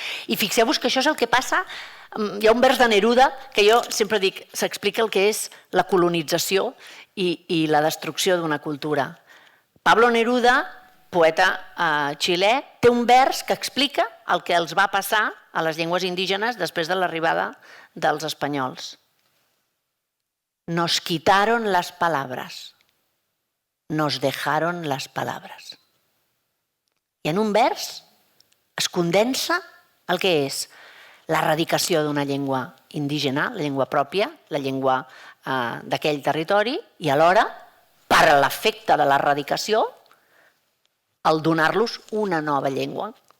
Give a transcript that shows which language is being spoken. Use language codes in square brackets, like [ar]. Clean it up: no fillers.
[ca] I fixeu-vos que això és el que passa. Hi ha un vers de Neruda que jo sempre dic, s'explica el que és la colonització i la destrucció d'una cultura. Pablo Neruda, poeta xilè, té un vers que explica el que els va passar a les llengües indígenes després de l'arribada dels espanyols. [es] Nos quitaron las palabras. Nos dejaron las palabras. [ca] I en un vers es condensa el que és l'erradicació d'una llengua indígena, la llengua pròpia, la llengua d'aquell territori, i alhora, per l'efecte de l'erradicació, el donar-los una nova llengua.